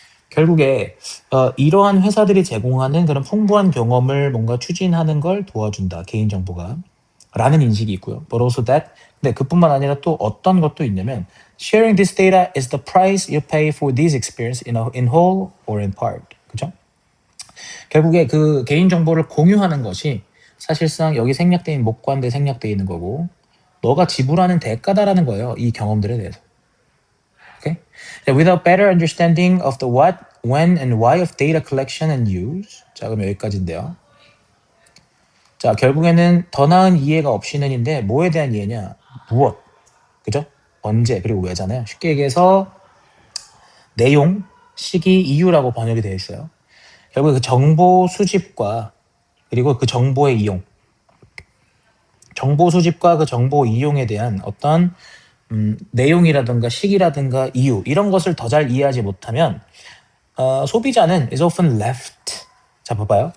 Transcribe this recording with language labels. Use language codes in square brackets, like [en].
[ko] 결국에 이러한 회사들이 제공하는 그런 풍부한 경험을 뭔가 추진하는 걸 도와준다. 개인정보가. 라는 인식이 있고요. But also that. [en] 근데 그뿐만 아니라 또 어떤 것도 있냐면 sharing this data is the price you pay for this experience in whole or in part. [ko] 그죠? 결국에 그 개인정보를 공유하는 것이 사실상 여기 생략되어 있는 목관대 생략되어 있는 거고 너가 지불하는 대가다라는 거예요. 이 경험들에 대해서. Okay? [en] Without better understanding of the what, when, and why of data collection and use. [ko] 자, 그럼 여기까지인데요. 자, 결국에는 더 나은 이해가 없이는인데 뭐에 대한 이해냐? 무엇, 그죠? 언제, 그리고 왜잖아요. 쉽게 얘기해서 내용, 시기, 이유라고 번역이 되어 있어요. 결국 그 정보 수집과 그리고 그 정보의 이용, 정보 수집과 그 정보 이용에 대한 어떤 내용이라든가 시기라든가 이유 이런 것을 더 잘 이해하지 못하면 소비자는 is often left. 자, 봐봐요.